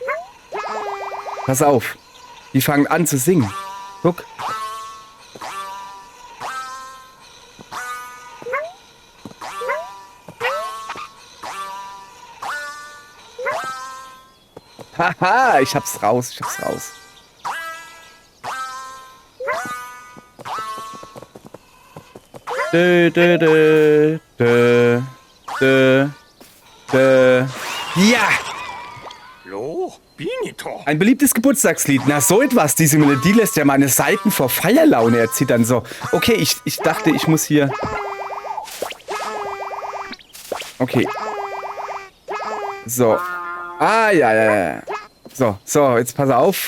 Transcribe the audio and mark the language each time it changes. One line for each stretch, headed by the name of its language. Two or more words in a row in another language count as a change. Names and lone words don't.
German: Pass auf. Die fangen an zu singen. Guck. Haha, ich hab's raus. Dö, dö, dö, dö, dö, Ja! Ein beliebtes Geburtstagslied. Na, so etwas. Diese Melodie lässt ja meine Seiten vor Feierlaune erzittern. So, okay, ich dachte, ich muss hier... Okay. So. Ah, ja. So, jetzt pass auf.